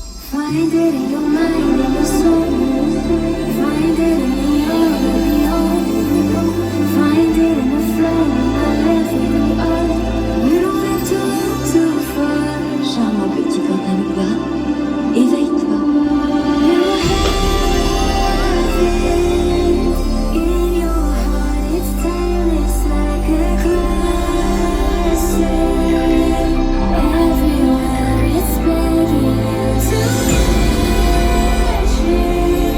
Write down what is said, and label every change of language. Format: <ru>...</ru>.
<en>Find it in your mind and your soul. Find it in the air of the old. Find it in the flow of every art. You don't have to look too far.</en> <fr>Charmant petit Cantaloupe, éveille-toi.</fr> <en>You have it in your heart. It's timeless like a classic. Everywhere it's begging you to catch it.</en>